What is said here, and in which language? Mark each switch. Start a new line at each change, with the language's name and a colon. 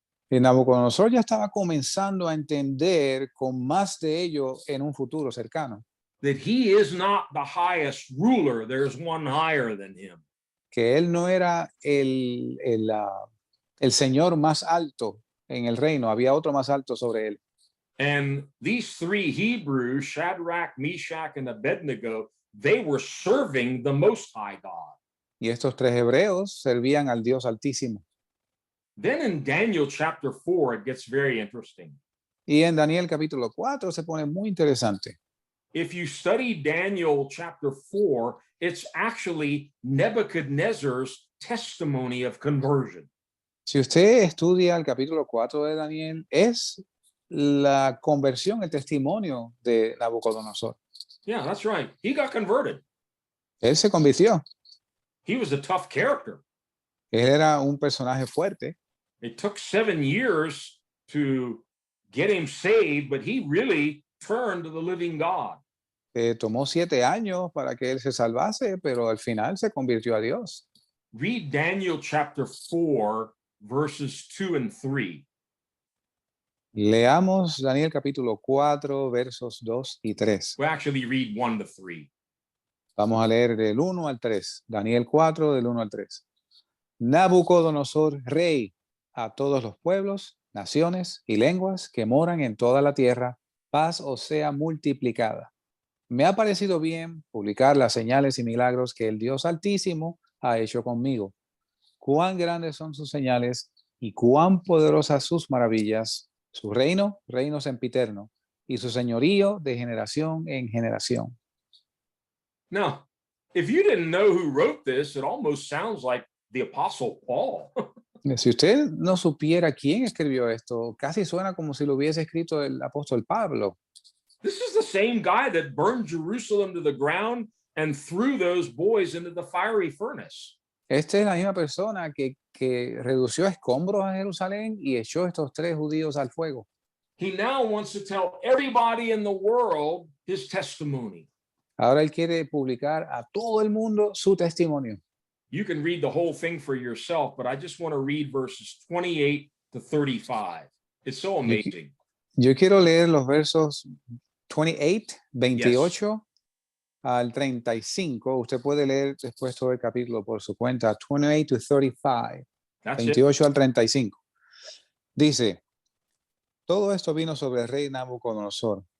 Spanish: Y Nabucodonosor ya estaba comenzando a entender con más de ello en un futuro cercano,
English: That he is not the highest ruler. There's one higher than him.
Spanish: que él no era el señor más alto en el reino, había otro más alto sobre él.
English: And these three Hebrews, Shadrach, Meshach, and Abednego, they were serving the Most High God.
Spanish: Y estos tres hebreos servían al Dios Altísimo.
English: Then in Daniel chapter 4, it gets very interesting.
Spanish: Y en Daniel capítulo 4 se pone muy interesante.
English: If you study Daniel chapter 4, it's actually Nebuchadnezzar's testimony of conversion.
Spanish: Si usted estudia el capítulo 4 de Daniel, es la conversión, el testimonio de Nabucodonosor.
English: Yeah, that's right. He got converted.
Spanish: Él se convirtió.
English: He was a tough character.
Spanish: Él era un personaje fuerte.
English: It took 7 years to get him saved, but he really turned to the living God.
Spanish: Tomó 7 años para que él se salvase, pero al final se convirtió a Dios.
English: Read Daniel chapter 4, verses 2 and 3.
Spanish: Leamos Daniel capítulo 4, versos 2 y 3.
English: Well, actually, read 1 to 3.
Spanish: Vamos a leer del 1 al 3. Daniel 4, del 1 al 3. Nabucodonosor, rey, a todos los pueblos, naciones y lenguas que moran en toda la tierra, paz os sea multiplicada. Me ha parecido bien publicar las señales y milagros que el Dios Altísimo ha hecho conmigo. Cuán grandes son sus señales y cuán poderosas sus maravillas. Su reino, reino sempiterno, y su señorío de generación en generación.
English: Now, if you didn't know who wrote this, it almost sounds like the Apostle Paul.
Spanish: Si usted no supiera quién escribió esto, casi suena como si lo hubiese escrito el apóstol Pablo.
English: This is the same guy that burned Jerusalem to the ground and threw those boys into the fiery furnace.
Spanish: Esta es la misma persona que redució escombros a Jerusalén y echó estos 3 judíos al fuego.
English: He now wants to tell everybody in the world his testimony.
Spanish: Ahora él quiere publicar a todo el mundo su testimonio.
English: You can read the whole thing for yourself, but I just want to read verses 28 to 35. It's so amazing.
Spanish: Yo quiero leer los versos 28 al 35. Usted puede leer después todo el capítulo por su cuenta.
English: 28 to 35. That's
Spanish: 28 al 35. Dice: todo esto vino sobre el rey Nabucodonosor.